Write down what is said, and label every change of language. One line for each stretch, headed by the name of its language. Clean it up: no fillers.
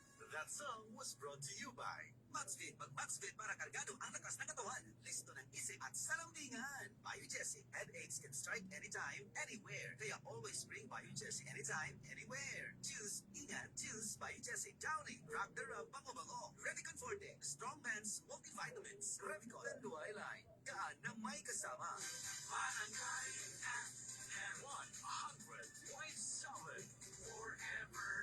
English: That song was brought to you by Maxvit.
Filipino: Mag-Maxvit para kargado ang lakas ng katawan. Listo ng isip at salambingan. Biogesic.
English: Headaches can strike anytime, anywhere. Kaya always bring Biogesic anytime, anywhere. Choose, ingat, choose Biogesic. Downy, rock the rub, bango-bango. Revicon Forte, Strong Bands, Multivitamins. Revicon, Tanduay Line.
Filipino: Gaan ng may kasama. Barangay FM 100.7 forever.